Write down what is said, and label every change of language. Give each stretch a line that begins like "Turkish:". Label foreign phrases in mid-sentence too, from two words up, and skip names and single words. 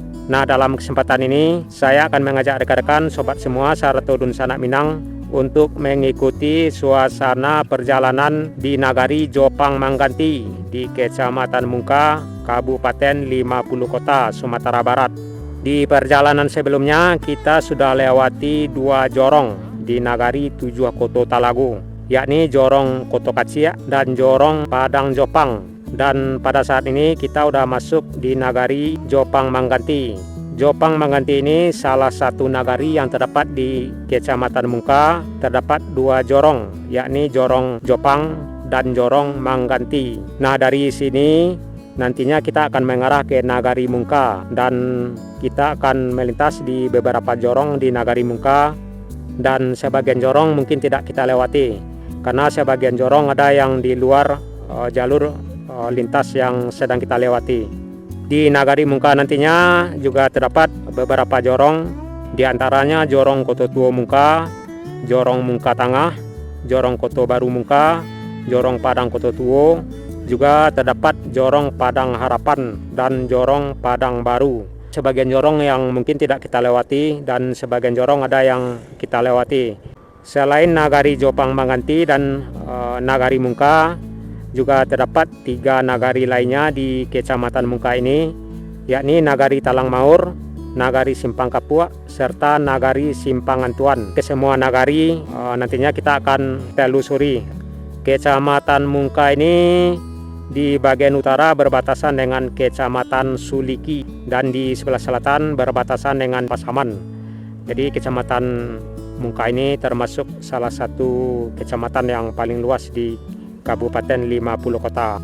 Indonesian: Nah, dalam kesempatan ini saya akan mengajak rekan-rekan sobat semua Saratudun Sanak Minang untuk mengikuti suasana perjalanan di Nagari Jopang Mangganti di Kecamatan Mungka, Kabupaten 50 Kota, Sumatera Barat. Di perjalanan sebelumnya kita sudah lewati 2 jorong di Nagari Tujuh Koto Talago, yakni Jorong Koto Kacia dan Jorong Padang Jopang. Dan pada saat ini kita sudah masuk di Nagari Jopang Mangganti. Jopang Mangganti ini salah satu nagari yang terdapat di Kecamatan Mungka. Terdapat 2 jorong, yakni Jorong Jopang dan Jorong Mangganti. Nah, dari sini nantinya kita akan mengarah ke Nagari Mungka, dan kita akan melintas di beberapa jorong di Nagari Mungka, dan sebagian jorong mungkin tidak kita lewati karena sebagian jorong ada yang di luar jalur lintas yang sedang kita lewati. Di Nagari Mungka nantinya juga terdapat beberapa jorong, diantaranya Jorong Koto Tuo Mungka, Jorong Mungka Tengah, Jorong Koto Baru Mungka, Jorong Padang Koto Tuo, juga terdapat Jorong Padang Harapan dan Jorong Padang Baru. Sebagian jorong yang mungkin tidak kita lewati dan sebagian jorong ada yang kita lewati. Selain Nagari Jopang Mangganti dan Nagari Mungka, juga terdapat 3 nagari lainnya di Kecamatan Mungka ini, yakni Nagari Talang Maur, Nagari Simpang Kapua, serta Nagari Simpang Antuan. Kesemua nagari nantinya kita akan telusuri. Kecamatan Mungka ini di bagian utara berbatasan dengan Kecamatan Suliki, dan di sebelah selatan berbatasan dengan Pasaman. Jadi Kecamatan Mungka ini termasuk salah satu kecamatan yang paling luas di Kabupaten 50 Kota.